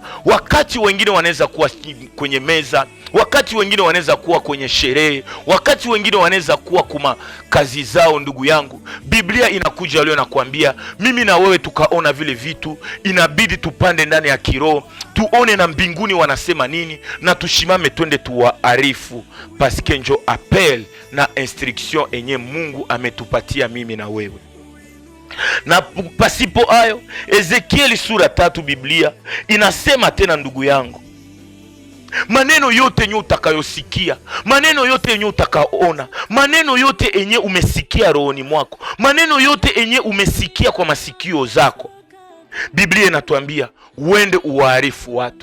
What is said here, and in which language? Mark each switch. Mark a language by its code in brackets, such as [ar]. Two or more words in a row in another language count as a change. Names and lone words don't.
[sw] Wakati wengine wanaweza kuwa kwenye meza, wakati wengine wanaweza kuwa kwenye sherehe, wakati wengine wanaweza kuwa kuma kazi zao. Ndugu yangu, Biblia inakuja leo na kuambia mimi na wewe tukaona vile vitu, inabidi tupande ndani ya kiroho, tuone na mbinguni wanasema nini, na tushimame twende tuwaarifu, paske njo appel na instruction enye Mungu ametupatia mimi na wewe. Na pasipo hayo, Ezekieli sura 3 Biblia inasema tena, ndugu yangu, maneno yote yenye utakayosikia, maneno yote yenye utakaona, maneno yote yenye umesikia rohoni mwako, maneno yote yenye umesikia kwa masikio zako, Biblia inatuambia uende uwaarifu watu.